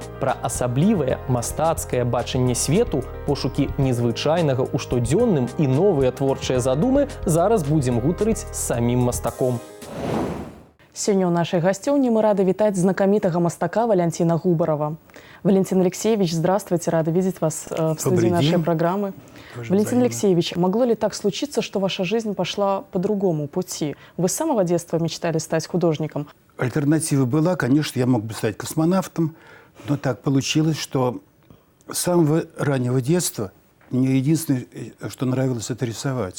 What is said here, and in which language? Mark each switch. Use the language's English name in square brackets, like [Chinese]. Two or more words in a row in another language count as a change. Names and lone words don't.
[Belarusian] Пра асаблівае мастацкае бачанне свету, пошукі незвычайнага ў штодзённым і новыя творчыя задумы зараз будзем гутарыць з самім мастаком. Сёння ў нашай гасцёўні мы рады вітаць знакамітага мастака Валянціна Губарава. [Russian] Валентин Алексеевич, здравствуйте, рада видеть вас в студии нашей программы. Валентин Алексеевич, могло ли так случиться, что ваша жизнь пошла по другому пути? Вы с самого детства мечтали стать художником? Альтернатива была, конечно, я мог бы стать космонавтом, но так получилось, что с самого раннего детства мне единственное, что нравилось, это рисовать.